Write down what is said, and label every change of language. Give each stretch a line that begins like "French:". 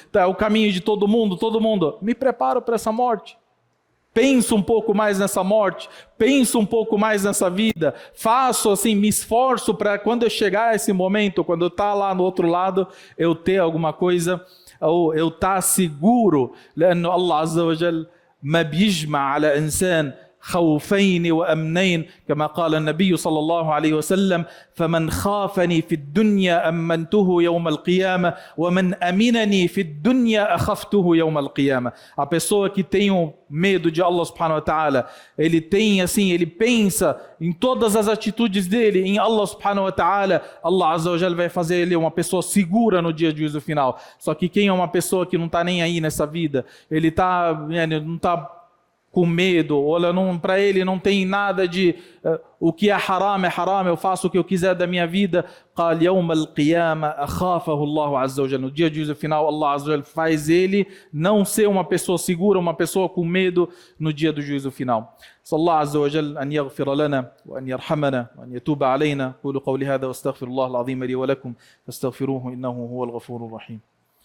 Portuguese: Tá, é o caminho de todo mundo. Me preparo para essa morte. Penso um pouco mais nessa morte, penso um pouco mais nessa vida, faço assim, me esforço para quando eu chegar a esse momento, quando eu estar lá no outro lado, eu ter alguma coisa, ou eu estar seguro.
Arabic: لأنه الله عز وجل ما بيجمع على إنسان خوفين وأمنين كما قال النبي صلى الله عليه وسلم فمن خافني في الدنيا أمنته يوم القيامة ومن أمنني في الدنيا أخفته يوم القيامة.
Portuguese: A pessoa que tem medo de Allah subhanahu wa ta'ala, ele tem assim, ele pensa em todas as atitudes dele em Allah subhanahu wa ta'ala, Allah azza wa jalla vai fazer ele uma pessoa segura no dia de juízo final. Só que quem é uma pessoa que não está nem aí nessa vida, ele não está com medo, ou para ele não tem nada de o que é haram, eu faço o que eu quiser da minha vida.
Arabic: قال يوم القيامة أخافه الله عز وجل.
Portuguese: No dia de juízo final, Allah azza wa jalla faz ele não ser uma pessoa segura, uma pessoa com medo no dia do juízo final.
Arabic: صلى الله عز وجل أن يغفر لنا وأن يرحمنا وأن يتوب علينا. قولوا قولي هذا واستغفر الله العظيم لي ولكم فاستغفروه إنه هو الغفور الرحيم.